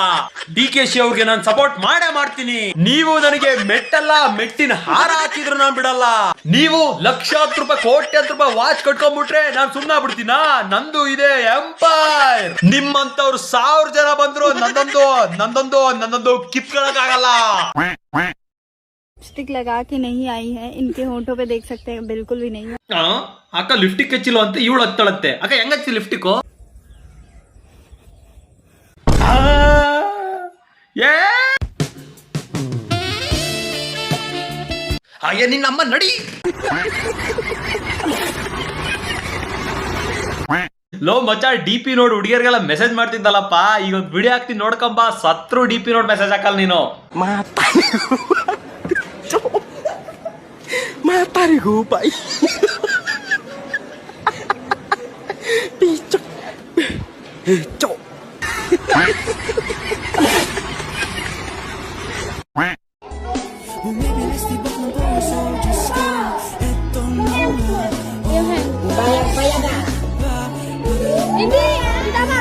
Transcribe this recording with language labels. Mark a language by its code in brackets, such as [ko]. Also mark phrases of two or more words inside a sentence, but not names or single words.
[kn] DKC ಅವ್ರಿಗೆ ನಾನು ಸಪೋರ್ಟ್ ಮಾಡೇ ಮಾಡ್ತೀನಿ. ನೀವು ನನಗೆ ಮೆಟ್ಟಲ್ಲ, ಮೆಟ್ಟಿನ ಹಾರ ಹಾಕಿದ್ರು ನಾನು ಬಿಡಲ್ಲ. ನೀವು ಲಕ್ಷಾಂತರ ರೂಪಾಯಿ, ಕೋಟ್ಯಾಂತರ ರೂಪಾಯಿ ವಾಚ್ ಕಟ್ಕೊಂಡ್ಬಿಟ್ರೆ ನಾನು ಸುಮ್ಮನೆ ಬಿಡ್ತೀನ? ನಂದು ಇದೆ ಎಂಪೈರ್. ನಿಮ್ಮಂತವ್ರು 1000 ಜನ ಬಂದ್ರು ನಂದೊಂದು ಕಿತ್ಕೊಳ್ಳಕ್ಕಾಗಲ್ಲ. [hi] लिपस्टिक लगा के नहीं आई है, इनके होंठों पे देख सकते हैं बिल्कुल भी नहीं है. [kn] ಅಕ್ಕ ಲಿಫ್ಟಿಕ್ ಹಚ್ಚಿಲ್ಲ ಅಂತ ಇವಳು ಹತ್ತಳತ್ತೆ. ಅಕ್ಕ ಹೆಂಗ ಹಚ್ಚಿ ಲಿಫ್ಟಿಕ್? ಅಯ್ಯ ನಿನ್ನಮ್ಮ ನಡಿ. ಲೋ ಮಚ್ಚ, DP ನೋಡ್ ಹುಡುಗಿಯರಿಗೆಲ್ಲ ಮೆಸೇಜ್ ಮಾಡ್ತಿದ್ದಲ್ಲಪ್ಪ, ಈಗ ಒಂದು ವಿಡಿಯೋ ಹಾಕ್ತೀನಿ ನೋಡ್ಕೊಂಬ. ಸತ್ರು DP ನೋಡ್ ಮೆಸೇಜ್ ಹಾಕಲ್ಲ ನೀನು. Matarigo pa. Picho. Picho. [tl] Hindi, tama.